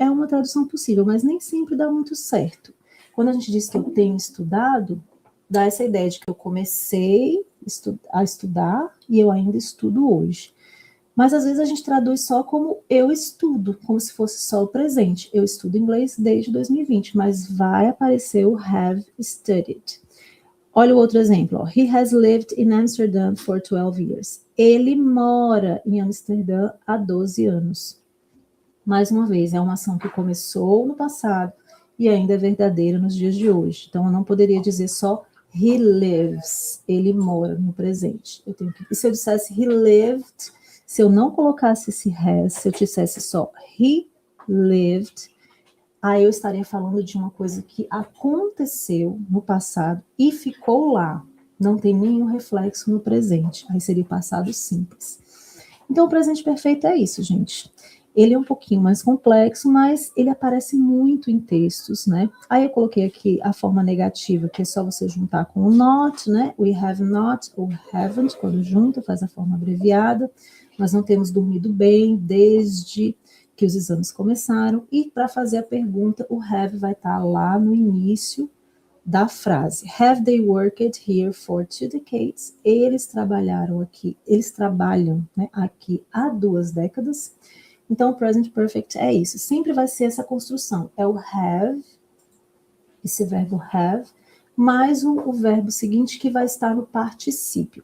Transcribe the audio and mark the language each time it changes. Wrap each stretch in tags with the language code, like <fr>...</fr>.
<pt>É uma tradução possível, mas nem sempre dá muito certo. Quando a gente diz que eu tenho estudado, dá essa ideia de que eu comecei a estudar e eu ainda estudo hoje. Mas às vezes a gente traduz só como eu estudo, como se fosse só o presente. Eu estudo inglês desde 2020, mas vai aparecer o have studied. Olha o outro exemplo. Ó.</pt> <en>He has lived in Amsterdam for 12 years.</en> <pt>Ele mora em Amsterdã há 12 anos. Mais uma vez, é uma ação que começou no passado e ainda é verdadeira nos dias de hoje. Então, eu não poderia dizer só</pt> <en>he lives,</en> <pt>ele mora no presente. E se eu dissesse</pt> <en>he lived,</en> <pt>se eu não colocasse esse has, se eu dissesse só he lived, aí eu estaria falando de uma coisa que aconteceu no passado e ficou lá. Não tem nenhum reflexo no presente. Aí seria o passado simples. Então, o presente perfeito é isso, gente. Ele é um pouquinho mais complexo, mas ele aparece muito em textos, né? Aí eu coloquei aqui a forma negativa, que é só você juntar com o not, né?</pt> <en>We have not</en> <pt>ou haven't, quando junta, faz a forma abreviada. Nós não temos dormido bem desde que os exames começaram. E para fazer a pergunta, o have vai estar lá no início da frase.</pt> <en>Have they worked here for 2 decades?</en> <pt>Eles trabalharam aqui, eles trabalham, né, aqui há 2 décadas. Então, o present perfect é isso. Sempre vai ser essa construção. É o have, esse verbo have, mais o verbo seguinte que vai estar no particípio.</pt>